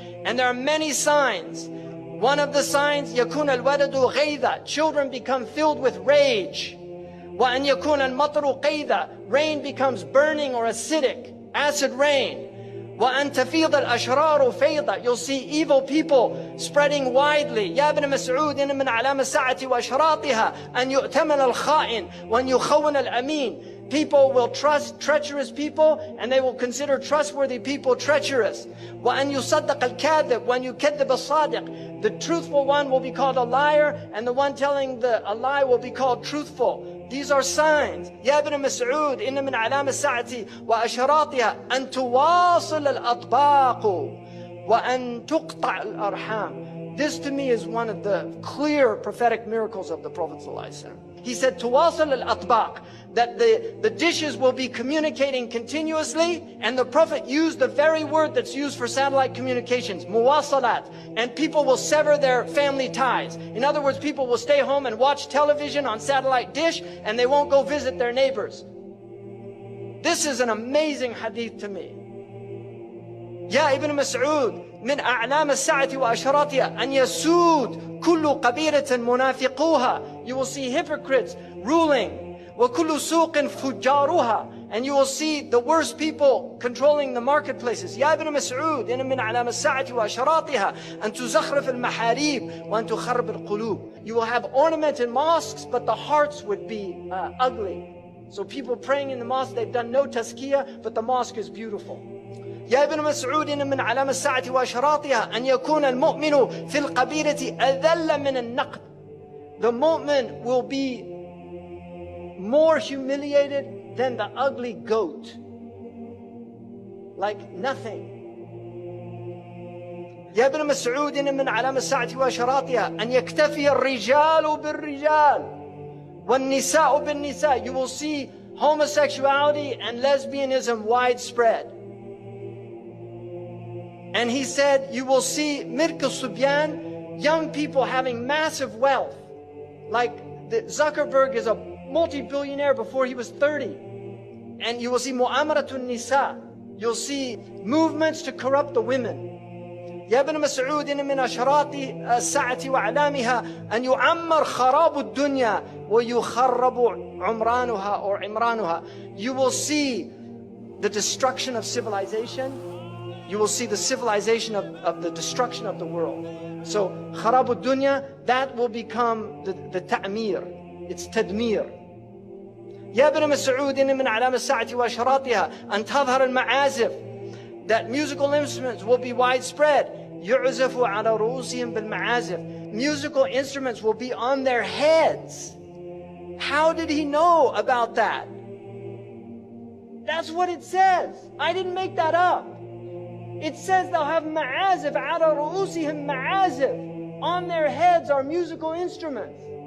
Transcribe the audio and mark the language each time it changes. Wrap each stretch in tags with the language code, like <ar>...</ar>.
<en>And there are many signs. One of the signs,</en> <ar>يكون الولد غيظا,</ar> <en>children become filled with rage.</en> <ar>وأن يكون المطر قيظا,</ar> <en>rain becomes burning or acidic, acid rain.</en> <ar>وأن تفيض الأشرار فيضا,</ar> <en>you'll see evil people spreading widely.</en> <ar>يا ابن مسعود إن من علامة الساعة وأشراطها أن يؤتمن الخائن وأن يخون الأمين.</ar> <en>People will trust treacherous people and they will consider trustworthy people treacherous.</en> <ar>وأن يصدق الكاذب وأن يكذب الصادق.</ar> <en>The truthful one will be called a liar and the one telling a lie will be called truthful. These are signs.</en> <ar>يا ابن مسعود إن من علامة الساعة وأشراطها أن تواصل الأطباق وأن تقطع الأرحام.</ar> <en>This to me is one of the clear prophetic miracles of the Prophet ﷺ. He said,</en> <ar>تواصل الأطباق,</ar> <en>that the dishes will be communicating continuously, and the Prophet used the very word that's used for satellite communications, muwasalat, and people will sever their family ties. In other words, people will stay home and watch television on satellite dish, and they won't go visit their neighbors. This is an amazing hadith to me.</en> <ar>يا ابن مسعود من أعلام الساعة وأشراطها أن يسود كل قبيلة منافقوها.</ar> <en>You will see hypocrites ruling.</en> <ar>وكل سوق فجارها,</ar> <en>and you will see the worst people controlling the marketplaces.</en> <ar>يا ابن مسعود إن من علامة الساعة وأشراطها أن تزخرف المحاريب وأن تخرب القلوب.</ar> <en>You will have ornamented mosques, but the hearts would be ugly. So people praying in the mosque, they've done no tazkiyah, but the mosque is beautiful.</en> <ar>يا ابن مسعود إن من علامة الساعة وأشراطها أن يكون المؤمن في القبيلة أذل من النقد.</ar> <en>The mu'min will be more humiliated than the ugly goat. Like nothing.</en> <ar>يا ابن مسعود إن من علامة الساعة وأشراطها أن يكتفي الرجال بالرجال والنساء بالنساء.</ar> <en>You will see homosexuality and lesbianism widespread. And he said, you will see Mirk al-Subyan, young people having massive wealth. Like Zuckerberg is a multi-billionaire before he was 30. And you will see Mu'amaratun Nisa. You'll see movements to corrupt the women.</en> <ar>يا ابن مسعود إن من أشراط الساعة وعلامها أن يعمر خراب الدنيا ويخرب عمرانها or عمرانها.</ar> <en>You will see the destruction of civilization. You will see the civilization of the destruction of the world. So,</en> <ar>خراب الدنيا,</ar> <en>that will become the ta'mir. It's tadmir.</en> <ar>يا ابن مسعود إن من علامة الساعة وأشراطها أن تظهر المعازف.</ar> <en>That musical instruments will be widespread.</en> <ar>يعزف على رؤوسهم بالمعازف.</ar> <en>Musical instruments will be on their heads. How did he know about that? That's what it says. I didn't make that up. It says they'll have ma'azif,</en> <ar>على رؤوسهم</ar> <en>ma'azif. On their heads are musical instruments.</en>